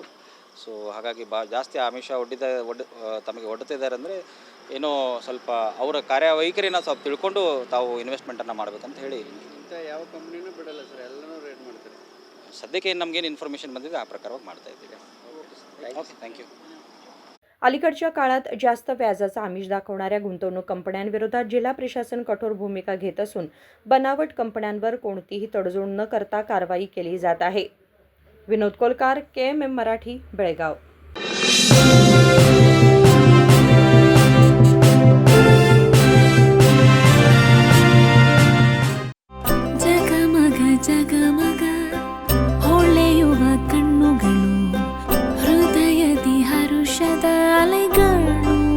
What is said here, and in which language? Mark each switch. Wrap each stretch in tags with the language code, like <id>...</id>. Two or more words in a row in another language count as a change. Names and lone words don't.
<kn>ಸೊ ಹಾಗಾಗಿ ಜಾಸ್ತಿ ಆಮಿಷ ತಮಗೆ ಒಡ್ಡುತ್ತಿದ್ದಾರೆ ಅಂದರೆ ಏನೋ ಸ್ವಲ್ಪ ಅವರ ಕಾರ್ಯವೈಖರಿನ ಸ್ವಲ್ಪ ತಿಳ್ಕೊಂಡು ತಾವು ಇನ್ವೆಸ್ಟ್ಮೆಂಟನ್ನು ಮಾಡಬೇಕಂತ ಹೇಳಿ. ಇಂಥ ಯಾವ ಕಂಪ್ನಿನೂ ಬಿಡಲ್ಲ ಸರ್, ಎಲ್ಲನೂ ರೇಟ್ ಮಾಡ್ತಾರೆ. ಸದ್ಯಕ್ಕೆ ನಮಗೇನು ಇನ್ಫಾರ್ಮೇಷನ್ ಬಂದಿದೆ ಆ ಪ್ರಕಾರವಾಗಿ ಮಾಡ್ತಾ ಇದ್ದೀವಿ.</kn> <en>Okay, thank you.</en> <mr>अलीकडच्या काळात जास्त व्याजाचा आमिष दाखवणाऱ्या गुंतवणूक कंपन्यांविरोधात जिल्हा प्रशासन कठोर भूमिका घेत असून बनावट कंपन्यांवर कोणतीही तडजोड न करता कारवाई केली जात आहे. विनोद कोलकार, KMM मराठी, बेळगाव.</mr> <kn>ಜಗಮಗ ಜಗಮಗ ಹೊಳೆಯುವ ಕಣ್ಣುಗಳು, ಹೃದಯದಿ ಹರುಷದ ಅಲೆಗಳು.</kn>